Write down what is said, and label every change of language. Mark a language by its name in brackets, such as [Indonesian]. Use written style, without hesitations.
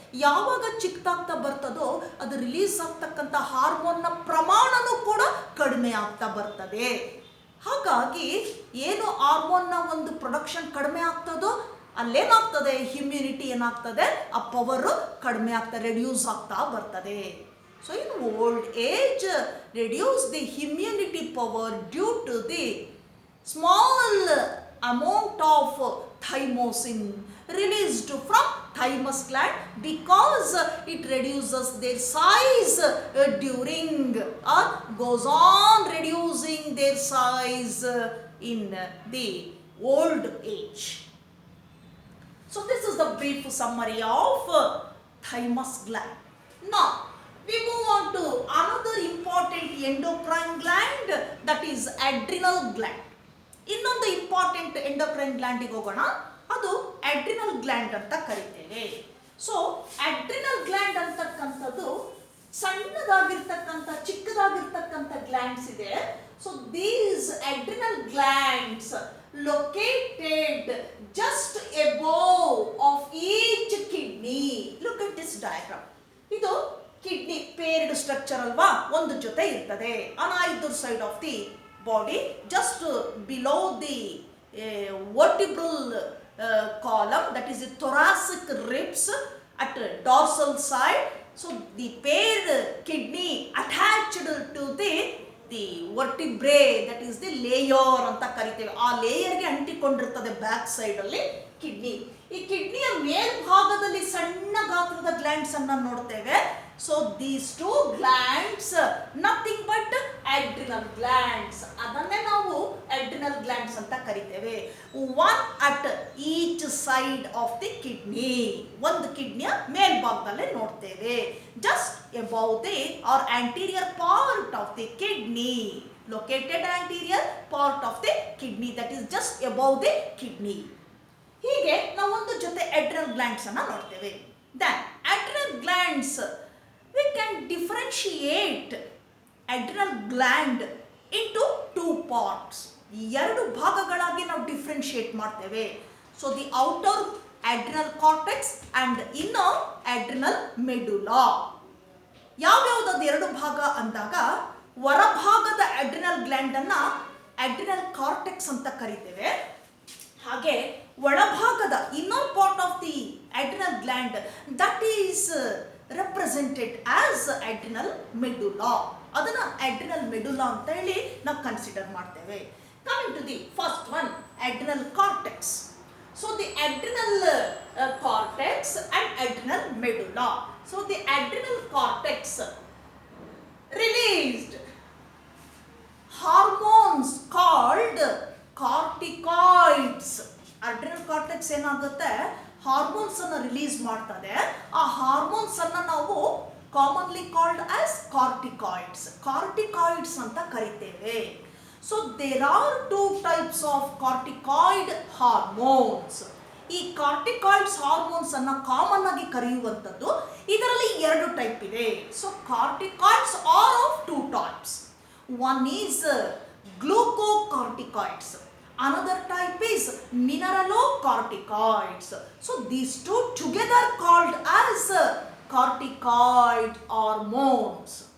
[Kannada] ಯಾವಾಗ ಚಿಕ್ಕದಾಗ್ತಾ ಬರ್ತದೋ ಅದು ರಿಲೀಸ್ ಆಗ್ತಕ್ಕಂಥ ಹಾರ್ಮೋನ್ನ ಪ್ರಮಾಣನೂ ಕೂಡ ಕಡಿಮೆ ಆಗ್ತಾ ಬರ್ತದೆ. ಹಾಗಾಗಿ ಏನು ಹಾರ್ಮೋನ್ನ ಒಂದು ಪ್ರೊಡಕ್ಷನ್ ಕಡಿಮೆ ಆಗ್ತದೋ ಅಲ್ಲೇನಾಗ್ತದೆ, ಇಮ್ಯುನಿಟಿ ಏನಾಗ್ತದೆ, ಆ ಪವರ್ ಕಡಿಮೆ ಆಗ್ತಾ, ರೆಡ್ಯೂಸ್ ಆಗ್ತಾ ಬರ್ತದೆ. [English] So in old age reduce the immunity power due to the small amount of thymosin released from thymus gland because it reduces their size during or goes on reducing their size in the old age. So this is the brief summary of thymus gland. Now we move on to another important endocrine gland, that is adrenal gland. [Kannada] ಇನ್ನೊಂದು important endocrine ಗ್ಲ್ಯಾಂಡಿಗೆ ಹೋಗೋಣ, ಅದು adrenal gland ಅಂತ ಕರಿತೇವೆ. So adrenal gland ಅಂತಕ್ಕಂಥದ್ದು ಸಣ್ಣದಾಗಿರ್ತಕ್ಕಂಥ ಚಿಕ್ಕದಾಗಿರ್ತಕ್ಕಂಥ glands ಇದೆ. [English] So these adrenal glands located just above of each kidney. Look at this diagram. [Kannada] ಇದು kidney ಪೇರ್ಡ್ structure ಅಲ್ವಾ, ಒಂದು ಜೊತೆ ಇರ್ತದೆ [English] On either side of the body, just below the vertebral column, that is the thoracic ribs at dorsal side. So the paired kidney attached to the vertebrae, that is the layer [Kannada] ಅಂತ ಕರಿತೇವೆ. ಆ ಲೇಯರ್ಗೆ ಅಂಟಿಕೊಂಡಿರ್ತದೆ back side ಅಲ್ಲಿ kidney. ಈ ಕಿಡ್ನಿಯ ಮೇಲ್ಭಾಗದಲ್ಲಿ ಸಣ್ಣ ಗಾತ್ರದ glands ಅನ್ನ ನೋಡ್ತೇವೆ. [English] So these two glands, nothing but adrenal glands. [Kannada] ಅದನ್ನೇ ನಾವು adrenal glands ಅಂತ ಕರಿತೇವೆ. [English] One at each side of the kidney. [Kannada] ಒಂದು ಕಿಡ್ನಿಯ ಮೇಲ್ಭಾಗದಲ್ಲಿ ನೋಡ್ತೇವೆ. [English] Just above the or anterior part of the kidney. Located anterior part of the kidney, that is just above the kidney. [Kannada] ಹೀಗೆ ನಾವು ಒಂದು ಜೊತೆ adrenal glands ಅನ್ನ ನೋಡ್ತೇವೆ. [English] Then adrenal glands, we can differentiate adrenal gland into two parts. [Kannada] ಎರಡು ಭಾಗಗಳಾಗಿ ನಾವು differentiate ಮಾಡ್ತೇವೆ. [English] So the outer adrenal cortex and inner adrenal medulla. [Kannada] ಯಾವ್ಯಾವ್ದು ಎರಡು ಭಾಗ ಅಂದಾಗ ಹೊರಭಾಗದ adrenal gland ಅನ್ನ adrenal cortex ಅಂತ ಕರಿತೇವೆ. ಹಾಗೆ ಒಳಭಾಗದ [English] Inner part of the adrenal gland, that is represented as adrenal medulla. [Kannada] ಅದನ್ನ ಅಡ್ರಿನಲ್ ಮೆಡುಲಾ ಅಂತ ಹೇಳಿ ನಾವು ಕನ್ಸಿಡರ್ ಮಾಡ್ತೇವೆ. [English] Coming to the first one, adrenal cortex. So the adrenal cortex and adrenal medulla. So the adrenal cortex released hormones called corticoids. [Kannada] Adrenal cortex ಏನಾಗುತ್ತೆ, hormones ಅನ್ನು release ಮಾಡ್ತದೆ. ಆ hormones ಅನ್ನ ನಾವು [English] commonly called as [Kannada] ಕಾರ್ಟಿಕಾಯ್ಡ್ಸ್, ಕಾರ್ಟಿಕಾಯ್ಡ್ಸ್ ಅಂತ ಕರಿತೇವೆ. [English] So there are two types of corticoid hormones. [Kannada] ಈ ಕಾರ್ಟಿಕಾಯ್ಡ್ಸ್ hormones ಅನ್ನ ಕಾಮನ್ ಆಗಿ ಕರೆಯುವಂಥದ್ದು. ಇದರಲ್ಲಿ ಎರಡು ಟೈಪ್ ಇದೆ. [English] So corticoids are of two types. One is glucocorticoids, another type is mineralocorticoids. So these two together called as corticoid hormones.